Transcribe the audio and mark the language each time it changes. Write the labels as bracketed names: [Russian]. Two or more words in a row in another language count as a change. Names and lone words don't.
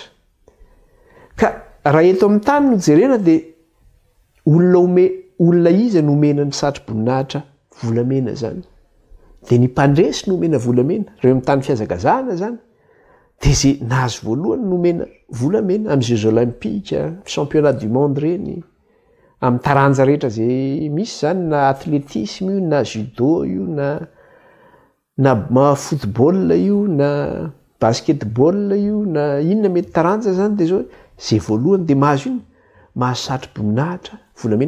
[Malagasy] Ka raha eto amin'ny tany no jerena de olona izy nomena ny satroboninahitra volamena zany. De ny mpandresy nomena volamena, reo amin'ny tany fiazakazahana zany. De zay nahazo voalohany nomena volamena amin'ny Jeux olympiques, [French] championnat du monde [Malagasy] reny, amin'ny taranja rehetra zay misy zany, na athlétisme io, na judo io, na football io, na basketball io, na inona mety taranja zany. De zao zay voalohany de mahazo iny, mahazo satroboninahitra volamena.